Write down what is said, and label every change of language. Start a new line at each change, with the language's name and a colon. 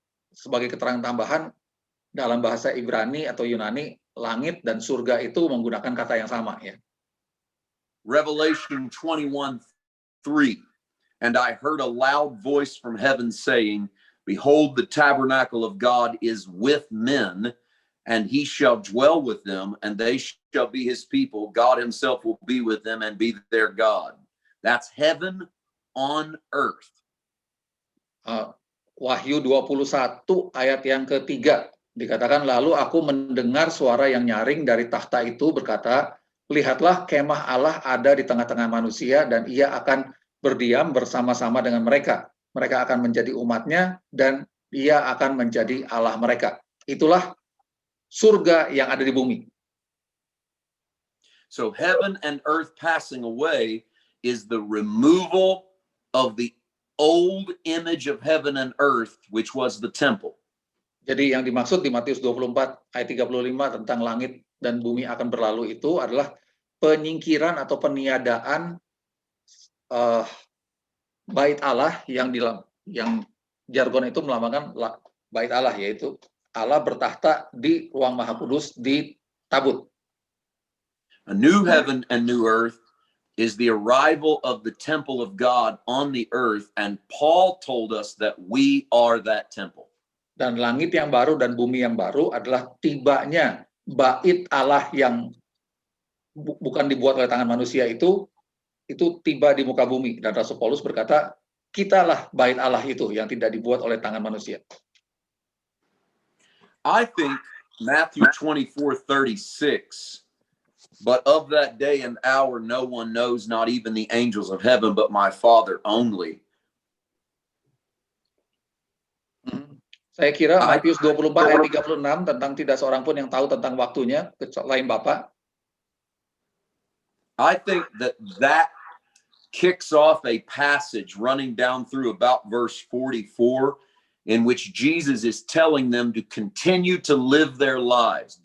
Indonesian: Sebagai keterangan tambahan, dalam bahasa Ibrani atau Yunani, langit dan surga itu menggunakan kata yang sama. Ya.
English: Revelation 21:3. And I heard a loud voice from heaven saying, Behold, the tabernacle of God is with men, and he shall dwell with them, and they shall be his people. God himself will be with them and be their God. That's heaven on earth.
Indonesian: Wahyu 21 ayat yang ketiga dikatakan, lalu aku mendengar suara yang nyaring dari tahta itu berkata, lihatlah kemah Allah ada di tengah-tengah manusia dan ia akan berdiam bersama-sama dengan mereka. Mereka akan menjadi umatnya dan ia akan menjadi Allah mereka. Itulah surga yang ada di bumi.
English: So heaven and earth passing away is the removal of the old image of heaven and earth, which was the temple.
Indonesian: Jadi yang dimaksud di Matius 24 ayat 35 tentang langit dan bumi akan berlalu itu adalah penyingkiran atau peniadaan bait Allah yang jargon itu melambangkan bait Allah, yaitu Allah bertahta di ruang Maha Kudus di tabut.
English: A new heaven and new earth is the arrival of the temple of God on the earth, and Paul told us that we are that temple.
Indonesian: Dan langit yang baru dan bumi yang baru adalah tibanya bait Allah yang bukan dibuat oleh tangan manusia itu tiba di muka bumi. Dan Rasul Paulus berkata, kitalah bait Allah itu yang tidak dibuat oleh tangan manusia.
English: I think Matthew 24:36, but of that day and hour no one knows, not even the angels of heaven, but my Father only.
Indonesian: Saya kira Matius 24 ayat 36 tentang tidak seorang pun yang tahu tentang waktunya selain Bapa.
English: I think that kicks off a passage running down through about verse 44 in which Jesus is telling them to continue to live their lives.